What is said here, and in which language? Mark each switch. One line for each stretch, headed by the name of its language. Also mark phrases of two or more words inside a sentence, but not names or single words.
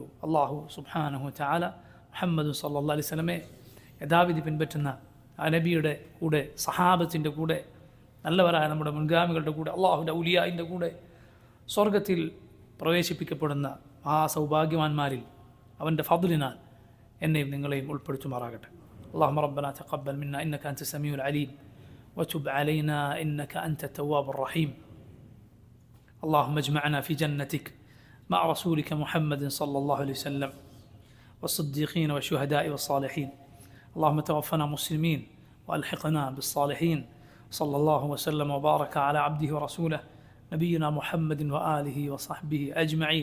Arabic: الله سبحانه وتعالى
Malayalam: മുഹമ്മദ്
Arabic: صلى الله عليه وسلم
Malayalam: യഥാവിധി പിൻപറ്റുന്ന ആ നബിയുടെ കൂടെ, സഹാബത്തിൻ്റെ കൂടെ, നല്ലവരായ നമ്മുടെ മുൻഗാമികളുടെ കൂടെ, അള്ളാഹുവിൻ്റെ ഔലിയായിൻ്റെ കൂടെ സ്വർഗത്തിൽ പ്രവേശിപ്പിക്കപ്പെടുന്ന ആ സൗഭാഗ്യവാന്മാരിൽ അവൻ്റെ ഫദ്ലിനാൽ എന്നെയും നിങ്ങളെയും ഉൾപ്പെടുത്തുമാറാകട്ടെ.
Arabic: اللهم ربنا تقبل منا إنك أنت السميع العليم وتب علينا إنك أنت التواب الرحيم. اللهم اجمعنا في جنتك مع رسولك محمد صلى الله عليه وسلم والصديقين والشهداء والصالحين. اللهم توفنا مسلمين وألحقنا بالصالحين. صلى الله وسلم وبارك على عبده ورسوله نبينا محمد وآله وصحبه أجمعين.